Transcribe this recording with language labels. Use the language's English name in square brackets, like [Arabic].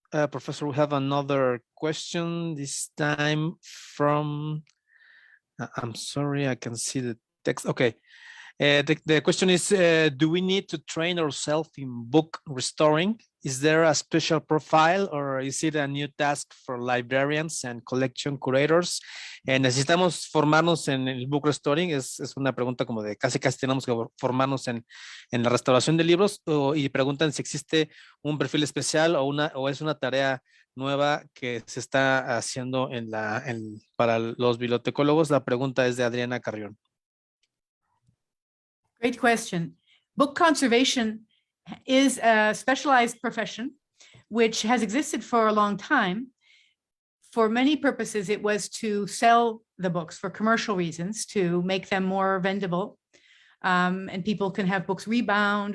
[English] Professor, we have another question, this time from, I'm sorry, I can see the text. Okay. The question is, do we need to train ourselves in book restoring? Is there a special profile or is it a new task for librarians and collection curators? [Spanish] ¿Necesitamos formarnos en el [English] book restoring? [Spanish] Es una pregunta como de casi tenemos que formarnos en la restauración de libros, y preguntan si existe un perfil especial o es una tarea nueva que se está haciendo para los bibliotecólogos. La pregunta es de Adriana Carrión. [English] Great question. Book conservation is a specialized profession which has existed for a long time. For many purposes, it was to sell the books for commercial reasons, to make them more vendable, and people can have books rebound.